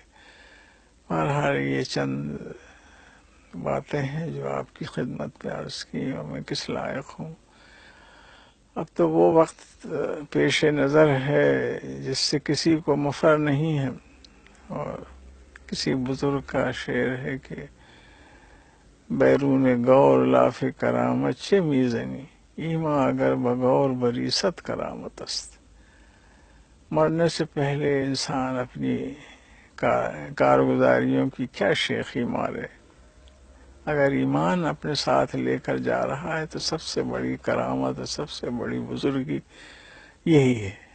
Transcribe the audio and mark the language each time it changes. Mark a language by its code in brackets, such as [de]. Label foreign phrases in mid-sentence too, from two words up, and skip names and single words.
[ur] بہرحال یہ چند باتیں ہیں جو آپ کی خدمت پہ عرض کی، اور میں کس لائق ہوں۔ اب تو وہ وقت پیش نظر ہے جس سے کسی کو مفر نہیں ہے، اور کسی بزرگ کا شعر ہے کہ [fa] بیرون گور لاف کرامت چه میزنی، ایما اگر بغور بریست کرامت است۔ [ur] مرنے سے پہلے انسان اپنی کارگزاریوں کی کیا شیخی مارے، اگر ایمان اپنے ساتھ لے کر جا رہا ہے تو سب سے بڑی کرامت، سب سے بڑی بزرگی یہی ہے۔